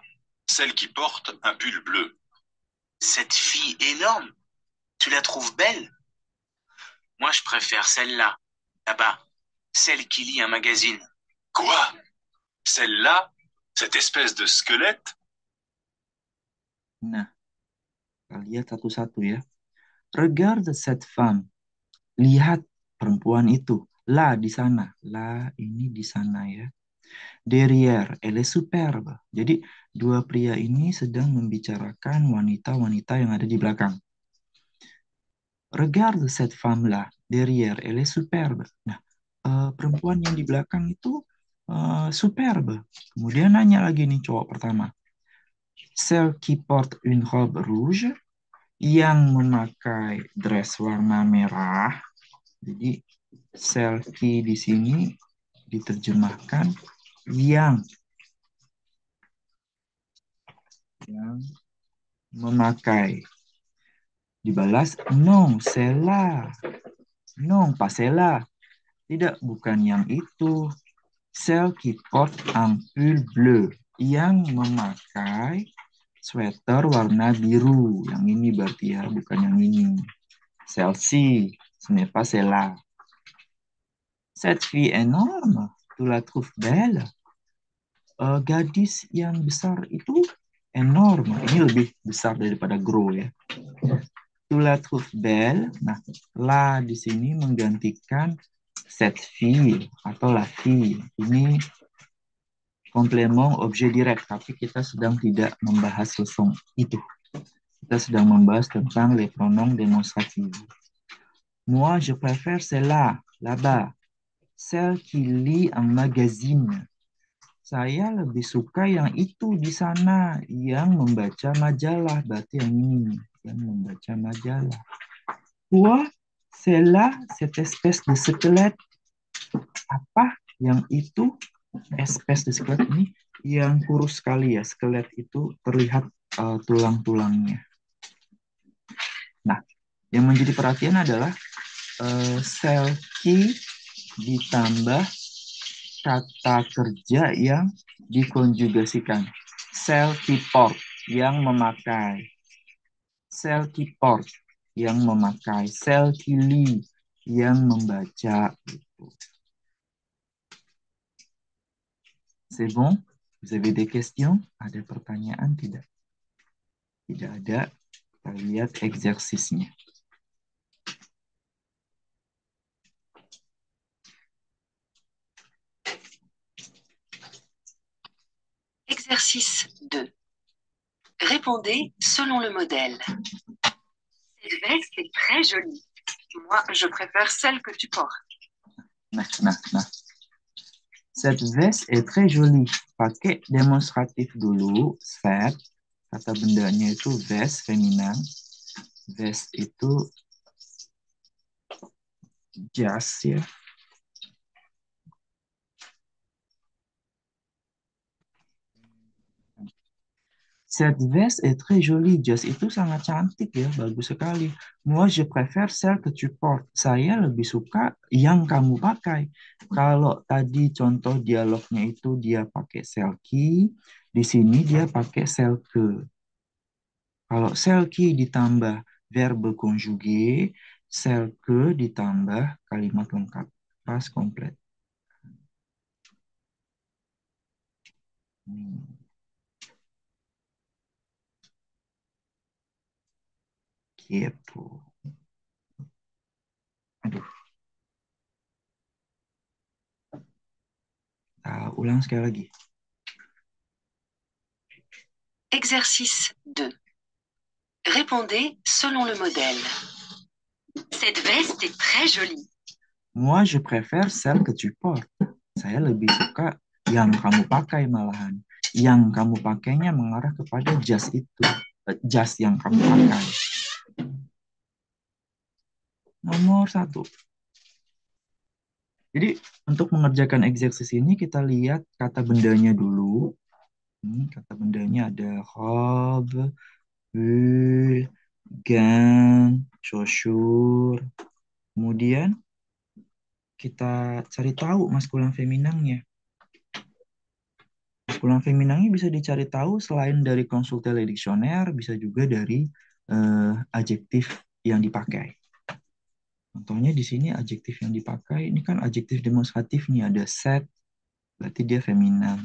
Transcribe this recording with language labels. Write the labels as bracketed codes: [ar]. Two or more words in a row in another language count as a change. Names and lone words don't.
[fr] Celle qui porte un pull bleu. Cette fille énorme, tu la trouves belle? Moi, je préfère celle-là, là-bas. Celle qui lit un magazine. Quoi? Celle-là? Cette espèce de squelette? [id] Nah, kita lihat satu-satu ya. [fr] Regarde cette femme. [id] Lihat perempuan itu. La di sana. La ini di sana ya. [fr] Derrière, elle est superbe. [id] Jadi dua pria ini sedang membicarakan wanita-wanita yang ada di belakang. [fr] Regarde cette femme-là. Derrière, elle est superbe. [id] Nah, perempuan yang di belakang itu superbe. Kemudian nanya lagi nih cowok pertama. [fr] Celle qui porte une robe rouge, [id] yang memakai dress warna merah. Jadi [fr] celle qui [id] di sini diterjemahkan yang yang memakai. [fr] Dibalas non, c'est là. Non, pas celle-là. [id] Tidak, bukan yang itu. [fr] Celle qui porte un pull bleu. [id] Yang memakai sweater warna biru. Yang ini berarti ya, bukan yang ini. [fr] Celle-ci, ce n'est pas celle-là. Cette fille énorme, tu la trouves belle? [id] Gadis yang besar itu enorme. Ini lebih besar daripada gros ya. [fr] Tu la trouves belle. [id] Nah, la di sini menggantikan [fr] cette fille [id] atau [fr] la fille. [id] Ini [fr] komplement objet direct, [id] tapi kita sedang tidak membahas leçon itu. Kita sedang membahas tentang [fr] les pronoms démonstratifs. Moi, je préfère celle-là, là-bas. Celle qui lit un magazine. [id] Saya lebih suka yang itu di sana, yang membaca majalah. Berarti yang ini, yang membaca majalah. [fr] Quoi? C'est là, cette espèce de squelette. [id] Apa yang itu? [fr] Espèce de squelette [id] ini yang kurus sekali ya. Skelet itu terlihat tulang-tulangnya. Nah, yang menjadi perhatian adalah [fr] sel ki [id] ditambah kata kerja yang dikonjugasikan. [fr] Sel ki porte [id] yang memakai. [fr] Sel ki porte [id] yang memakai. [fr] Sel ki lit [id] yang membaca. [fr] C'est bon? Vous avez des questions? [id] Ada pertanyaan tidak? Tidak ada. Kita lihat eksersisnya. [fr] Exercice 2. Répondez selon le modèle. Cette veste est très jolie. Moi, je préfère celle que tu portes. [id] Nah. [fr] Cette veste est très jolie. [id] Pakai demonstratif dulu. Set. Kata bendanya itu vest, feminin. Vest itu jas ya. [fr] Cette veste est très jolie. [id] Jas itu sangat cantik ya, bagus sekali. [fr] Moi, je préfère celle que tu portes. [id] Saya lebih suka yang kamu pakai. Kalau tadi contoh dialognya itu dia pakai [fr] celle qui, [id] di sini dia pakai [fr] celle que. [id] Kalau [fr] celle qui [id] ditambah [fr] verbe conjugué, celle que [id] ditambah kalimat lengkap. Pas komplit. Gitu. Aduh. Ulang sekali lagi. [fr] Exercice 2. Répondez selon le modèle. Cette veste est très jolie. Moi, je préfère celle que tu portes. [id] Saya lebih suka yang kamu pakai malahan. Yang kamu pakainya mengarah kepada jas itu. Jas yang kamu pakai. Nomor 1. Jadi, untuk mengerjakan eksersis ini, kita lihat kata bendanya dulu. Kata bendanya ada [fr] robe, pull, gant, chaussure. [id] Kemudian, kita cari tahu maskulan feminangnya. Maskulan feminangnya bisa dicari tahu selain dari konsultasi [fr] le dictionnaire, [id] bisa juga dari adjektif yang dipakai. Contohnya di sini adjektif yang dipakai, ini kan adjektif demonstratif nih, ada set, berarti dia feminan.